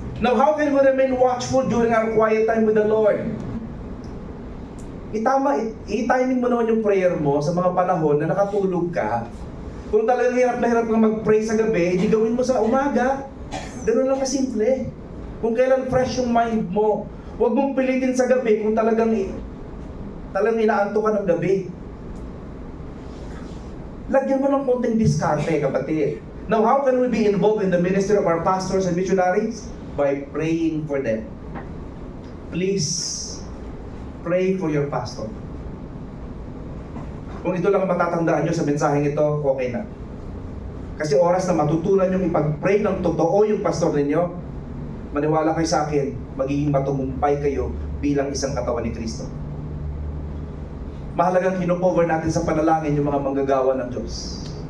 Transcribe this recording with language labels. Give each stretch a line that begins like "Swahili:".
English: Now, how can we remain watchful during our quiet time with the Lord?
Filipino: I-timing mo naman yung prayer mo sa mga panahon na nakatulog ka. Kung talagang hirap na hirap kang mag-pray sa gabi, hindi gawin mo sa umaga. Ganun lang kasimple. Kung kailan fresh yung mind mo, huwag mong pilitin sa gabi kung talagang inaanto ka ng gabi. Lagyan mo ng konting diskarte, kapatid.
English: Now, how can we be involved in the ministry of our pastors and missionaries? By praying for them. Please, pray for your pastor.
Filipino: Kung ito lang ang matatandaan nyo sa mensaheng ito, okay na. Kasi oras na matutunan nyo ipag-pray ng totoo yung pastor ninyo, maniwala kayo sa akin, magiging matugumpay kayo bilang isang katawan ni Kristo. Mahalagang kino-cover natin sa panalangin yung mga manggagawa ng Diyos.